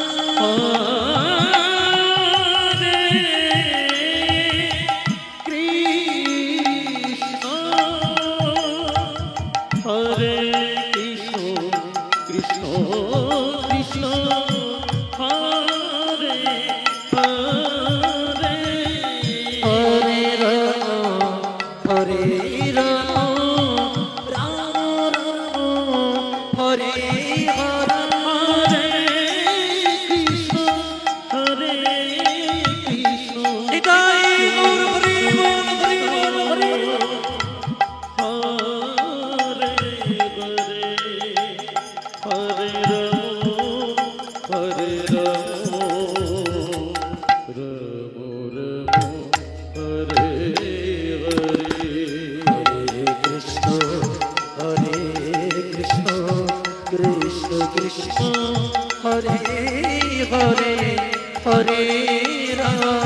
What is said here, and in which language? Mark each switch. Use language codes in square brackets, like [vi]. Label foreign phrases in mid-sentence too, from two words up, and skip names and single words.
[sa] হরে কৃষ্ণ হরে কৃষ্ণ কৃষ্ণ কৃষ্ণ হরে হরে হরে রাম হরে রাম রাম রাম হরে হরে হরে কৃষ্ণ হরে কৃষ্ণ নিতাই গৌর [bn] হরি বল হরি বল [sa] হরি হরে হরে হরে রাম রাম রাম হরে হরে হরে কৃষ্ণ হরে কৃষ্ণ কৃষ্ণ কৃষ্ণ হরে হরে হরে রাম